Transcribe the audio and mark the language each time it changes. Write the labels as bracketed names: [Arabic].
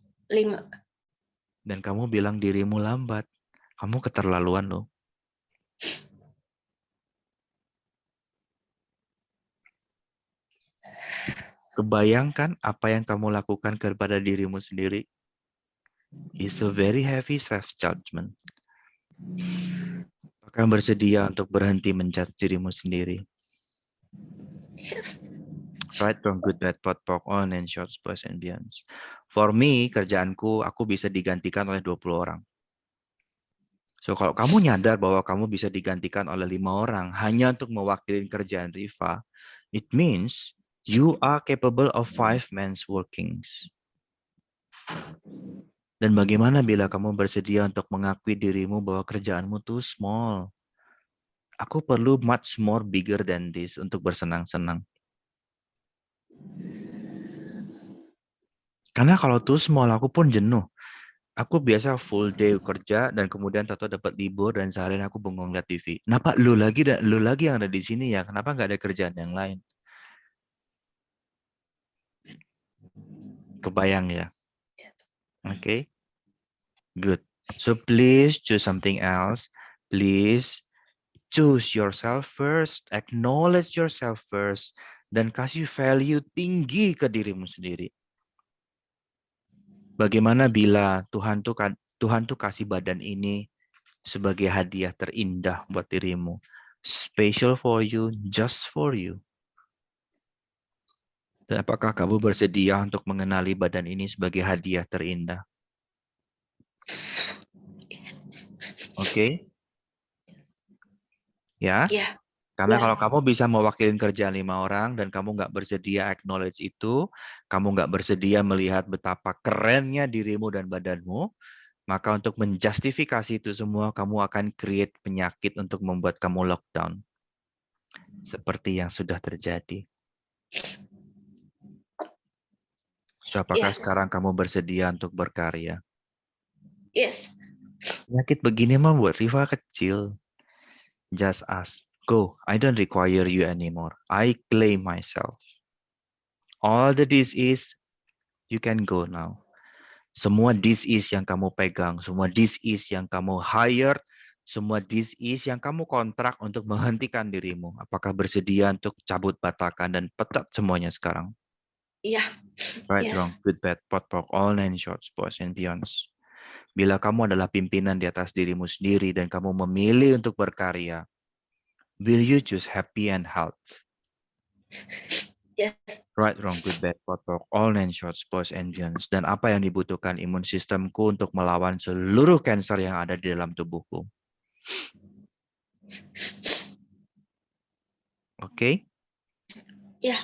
[Indonesian] 5. Dan kamu bilang dirimu lambat. Kamu keterlaluan loh. Kebayangkan apa yang kamu lakukan kepada dirimu sendiri. [English] It's a very heavy self-judgment. [Indonesian] Apakah bersedia untuk berhenti menjudge dirimu sendiri? [English] Yes. Right, wrong, good, bad, pot, pok, on, and shorts, boys, and beyonds. [Indonesian] For me, kerjaanku, aku bisa digantikan oleh 20 orang. So, kalau kamu nyadar bahwa kamu bisa digantikan oleh 5 orang hanya untuk mewakili kerjaan Riva, [English] it means you are capable of 5 men's workings. [Indonesian] Dan bagaimana bila kamu bersedia untuk mengakui dirimu bahwa kerjaanmu tuh small? Aku perlu [English] much more bigger than this [Indonesian] untuk bersenang-senang. Karena kalau tuh small, aku pun jenuh. Aku biasa full day kerja dan kemudian tahu dapat libur dan seharian aku bengong lihat TV. Kenapa lu lagi yang ada di sini ya? Kenapa nggak ada kerjaan yang lain? Kebayang ya? [English] Okay, good. So please choose something else. Please choose yourself first. Acknowledge yourself first. [Indonesian] Dan kasih value tinggi ke dirimu sendiri. Bagaimana bila Tuhan tuh kasih badan ini sebagai hadiah terindah buat dirimu. [English] Special for you, just for you. [Indonesian] Dan apakah kamu bersedia untuk mengenali badan ini sebagai hadiah terindah? Oke? Ya? Ya. Karena Ya. kalau kamu bisa mewakili kerjaan 5 orang dan kamu nggak bersedia acknowledge itu, kamu nggak bersedia melihat betapa kerennya dirimu dan badanmu, maka untuk menjustifikasi itu semua, kamu akan create penyakit untuk membuat kamu lockdown. Seperti yang sudah terjadi. So, apakah sekarang kamu bersedia untuk berkarya? [English] Yes. [Indonesian] Penyakit begini mah buat Riva kecil. [English] Just ask. Go. I don't require you anymore. I claim myself. All the disease, you can go now. [Indonesian] Semua disease yang kamu pegang, semua disease yang kamu hire, semua disease yang kamu kontrak untuk menghentikan dirimu. Apakah bersedia untuk cabut batakan dan pecat semuanya sekarang? Iya. [English] Right, Yes. wrong, good, bad, pot, pok, all nine shorts, boys, and beyonds. Bila kamu adalah pimpinan di atas dirimu sendiri dan kamu memilih untuk berkarya, will you choose happy and health? Yes. Right, wrong, good, bad, pot, pok, all nine shorts, boys, and beyonds. [Indonesian] Dan apa yang dibutuhkan imun sistemku untuk melawan seluruh kanker yang ada di dalam tubuhku? [English] Okay? Yeah.